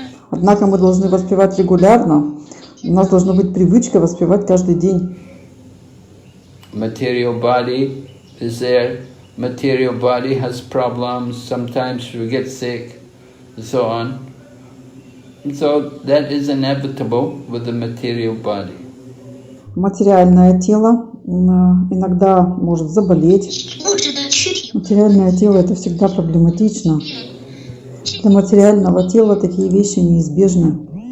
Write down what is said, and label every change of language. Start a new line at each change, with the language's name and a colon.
Russian: Однако мы должны воспевать регулярно. У нас должна быть привычка воспевать каждый день.
English: Material body is there. Material body has problems. Sometimes we get sick, and so on. So that is inevitable with the material body.
Russian: Материальное тело иногда может заболеть. Материальное тело — это всегда проблематично. Для материального тела такие вещи неизбежны.